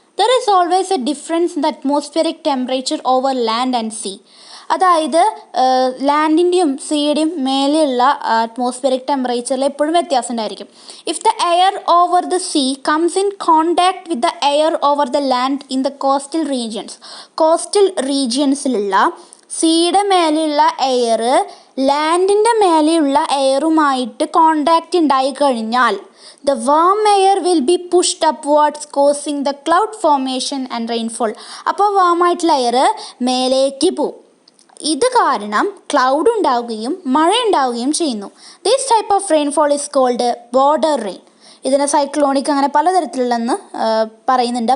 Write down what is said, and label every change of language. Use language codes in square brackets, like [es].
[en] There is always a difference in the atmospheric temperature over land and sea. [ml] അതായത് ലാൻഡിൻ്റെയും സീയുടെയും മേലെയുള്ള atmospheric ടെമ്പറേച്ചറിൽ എപ്പോഴും വ്യത്യാസം ഉണ്ടായിരിക്കും. [en] If the air over the sea comes in contact with the air over the land in the coastal regions. [ml] Coastal റീജിയൻസിലുള്ള സീയുടെ മേലെയുള്ള air ലാൻഡിൻ്റെ മേലെയുള്ള എയറുമായിട്ട് contact ഉണ്ടായി കഴിഞ്ഞാൽ [en] the warm air will be pushed upwards causing the cloud formation and rainfall. [ml] അപ്പോൾ വാമായിട്ടുള്ള air മേലേക്ക് പോവും. ഇത് കാരണം cloud ഉണ്ടാവുകയും മഴ ഉണ്ടാവുകയും ചെയ്യുന്നു. [en] This type of rainfall is called border rain. [ml] ഇതിനെ സൈക്ലോണിക് അങ്ങനെ പലതരത്തിലുള്ളതെന്ന് പറയുന്നുണ്ട്.